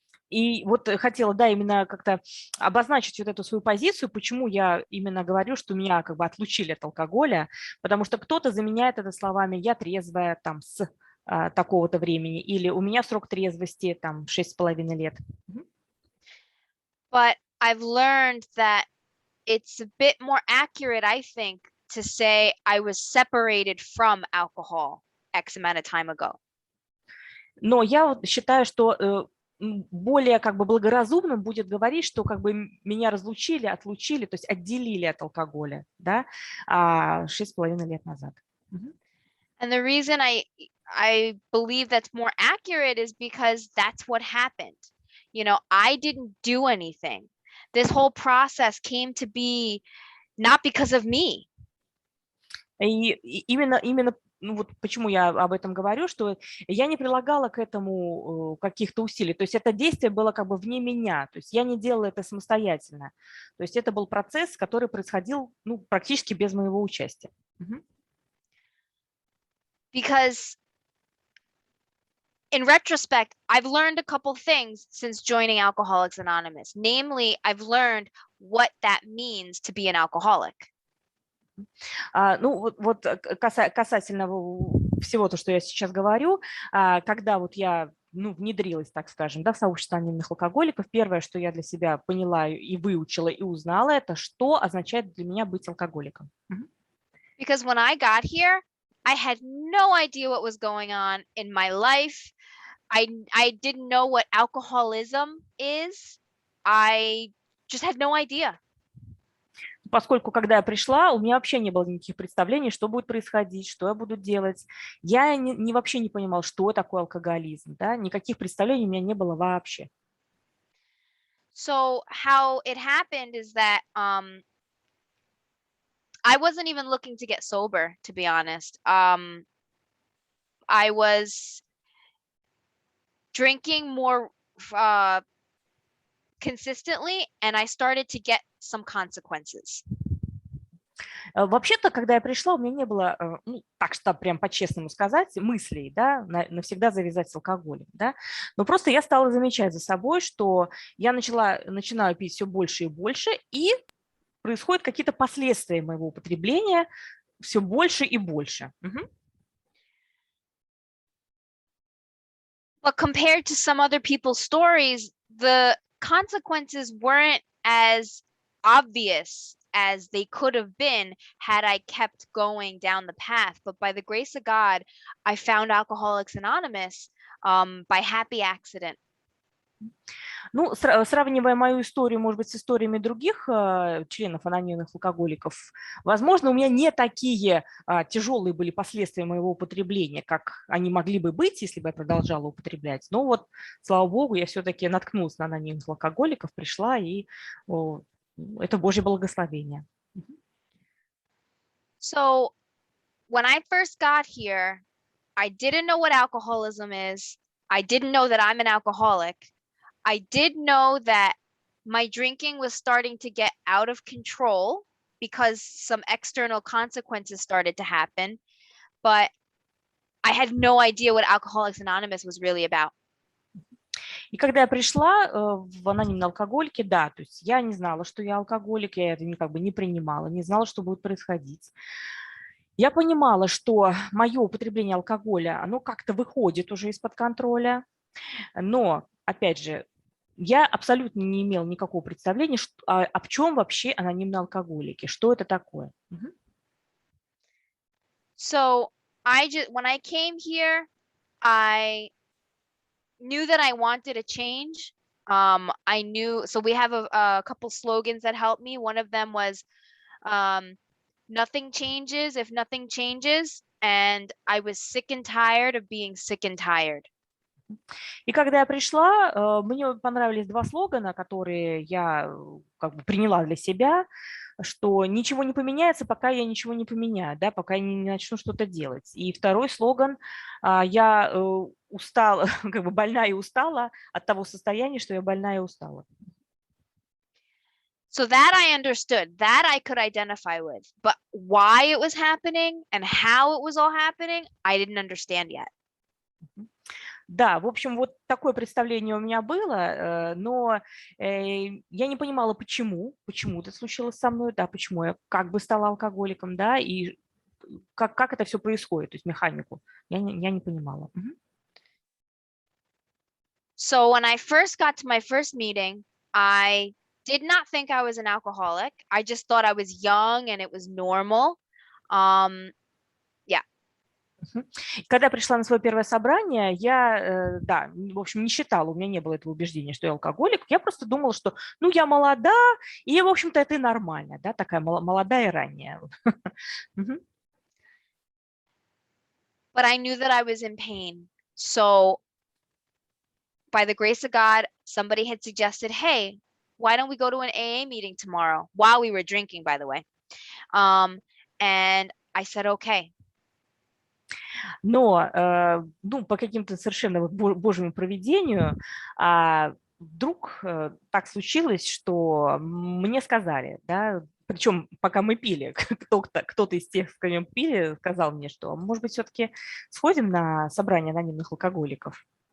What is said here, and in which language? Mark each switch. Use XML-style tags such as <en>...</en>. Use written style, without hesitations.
<ru>И вот хотела, да, именно как-то обозначить вот эту свою позицию, почему я именно говорю, что меня как бы отлучили от алкоголя, потому что кто-то заменяет это словами «я трезвая там с такого-то времени» или «у меня срок трезвости там 6,5 лет».</ru> <en>But I've learned that it's a bit more accurate, I think, to say I was separated from alcohol X amount of time ago.</en> <ru>Но я вот считаю, что более как бы благоразумным будет говорить, что как бы меня разлучили, отлучили, то есть отделили от алкоголя, да, 6,5 лет назад.</ru> <en>And the reason I believe that's more accurate is because that's what happened. You know, I didn't do anything. This whole process came to be not because of me.</en> <ru>И именно ну вот почему я об этом говорю, что я не прилагала к этому каких-то усилий. То есть это действие было как бы вне меня. То есть я не делала это самостоятельно. То есть это был процесс, который происходил практически без моего участия.</ru> <en>Because in retrospect, I've learned a couple things since joining Alcoholics Anonymous. Namely, I've learned what that means to be an alcoholic.</en> <ru>Ну вот касательно всего то, что я сейчас говорю, когда вот я внедрилась, так скажем, да, в сообщество анонимных алкоголиков, первое, что я для себя поняла и выучила, и узнала, это что означает для меня быть алкоголиком.</ru> <en>Because when I got here, I had no idea what was going on in my life. I didn't know what alcoholism is. I just had no idea.</en> <ru>Поскольку, когда я пришла, у меня вообще не было никаких представлений, что будет происходить, что я буду делать. Я вообще не понимала, что такое алкоголизм. Да? Никаких представлений у меня не было вообще.</ru> <en>So how it happened is that I wasn't even looking to get sober, to be honest. I was drinking more consistently, and I started to get some consequences.</en> <ru>Вообще-то, когда я пришла, у меня не было, ну, так что прям по-честному сказать, мыслей, да, навсегда завязать с алкоголем, да, но просто я стала замечать за собой, что я начинаю пить все больше и больше, и происходят какие-то последствия моего употребления все больше и больше. Мгм.</ru> <en>But compared to some other people's stories, the consequences weren't as obvious as they could have been had I kept going down the path. But by the grace of God, I found Alcoholics Anonymous by happy accident.</en> <ru>Ну, сравнивая мою историю, может быть, с историями других членов анонимных алкоголиков, возможно, у меня не такие тяжелые были последствия моего употребления, как они могли бы быть, если бы я продолжала употреблять. Но вот, слава богу, я все-таки наткнулась на анонимных алкоголиков, пришла, и это Божье благословение.</ru> <en>So when I first got here, I didn't know what alcoholism is. I didn't know that I'm an alcoholic. I did know that my drinking was starting to get out of control because some external consequences started to happen, but I had no idea what Alcoholics Anonymous was really about.</en> <ru>И когда я пришла в анонимные алкоголики, да, то есть я не знала, что я алкоголик, я это как бы не принимала, не знала, что будет происходить. Я понимала, что мое употребление алкоголя, оно как-то выходит уже из-под контроля, но, опять же, я абсолютно не имела никакого представления, в чем вообще анонимные алкоголики, что это такое.</ru> <en>So when I came here, I knew that I wanted a change. I knew, so we have a couple slogans that helped me. One of them was, nothing changes if nothing changes. And I was sick and tired of being sick and tired.</en> <ru>И когда я пришла, мне понравились два слогана, которые я как бы приняла для себя, что ничего не поменяется, пока я ничего не поменяю, да, пока я не начну что-то делать. И второй слоган: я устала, как бы больна и устала от того состояния, что я больна и устала.</ru> <en>So that I understood, that I could identify with, but why it was happening and how it was all happening, I didn't understand yet.</en> <ru>Да, в общем, вот такое представление у меня было, но я не понимала, почему это случилось со мной, да, почему я как бы стала алкоголиком, да, и как это все происходит, то есть механику. Я не понимала.</ru> <en>So when I first got to my first meeting, I did not think I was an alcoholic. I just thought I was young and it was normal. Yeah.</en> <ru>Когда я пришла на свое первое собрание, я, да, в общем, не считала, у меня не было этого убеждения, что я алкоголик. Я просто думала, что, ну, я молода, и, в общем-то, это и нормально, да, такая молодая и ранняя.</ru> <en>But I knew that I was in pain. So by the grace of God, somebody had suggested, hey, why don't we go to an AA meeting tomorrow? While we were drinking, by the way. And I said, okay.</en> <ru>Но ну, по каким-то совершенно Божьему провидению вдруг так случилось, что мне сказали, да, причем пока мы пили, кто-то из тех, с кем пили, сказал мне, что, может быть, все-таки сходим на собрание анонимных алкоголиков.</ru>